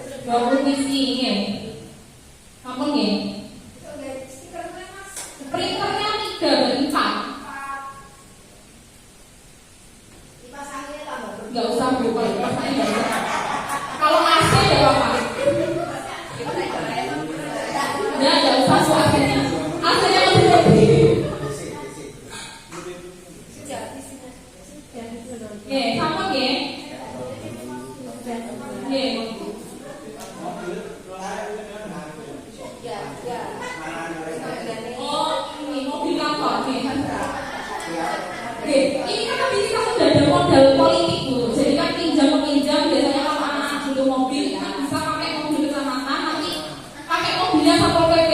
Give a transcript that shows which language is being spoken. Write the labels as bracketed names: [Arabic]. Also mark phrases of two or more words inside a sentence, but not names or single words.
[Indonesian] kompetisi nggih. [Javanese] Ampun nggih. [Indonesian] Printernya 3 dan 4. Enggak usah Bu, kalau dipasangin enggak usah. Kalau AC ya Bapak. Ya, enggak usah Bu AC-nya. AC-nya lebih gede. Nggih, sama nggih. Nggih. Oh, ini mobil kantor nih. Oke, ini kan tadi kita sudah ada modal politik Bu. Jadi kan pinjam meminjam biasanya kalau anak butuh mobil kan bisa pakai mobil kecamatan, nanti pakai mobilnya Satpol PP.